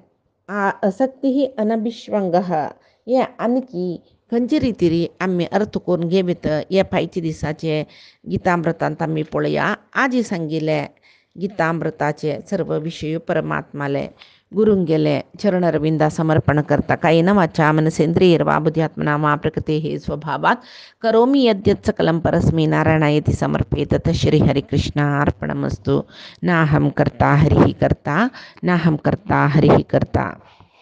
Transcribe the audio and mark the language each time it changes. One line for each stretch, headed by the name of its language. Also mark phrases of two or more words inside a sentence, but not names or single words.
Konkani: आसक्ती ही अनभिश्वंग हें आनकी खंयचे रितीरी आमी अर्थ करून घेवीत हे पायचे दिसाचे गितामृतांत आमी पळया आजी सांगिल्ले गितामृताचे सर्व विशय परमात्माले गुरुंगेले चरणरविंदा समर्पण करता
Sanskrit: कायेन वाचा मनसेन्द्रियैर्वा बुद्ध्यात्मना मा प्रकृतेः स्वभावात् करोमि यद्यत् सकलं परस्मै नारायणायेति समर्पयेत् तच्छ्रीहरिकृष्णार्पणमस्तु नाहं कर्ता हरिः कर्ता नाहं कर्ता हरिः कर्ता।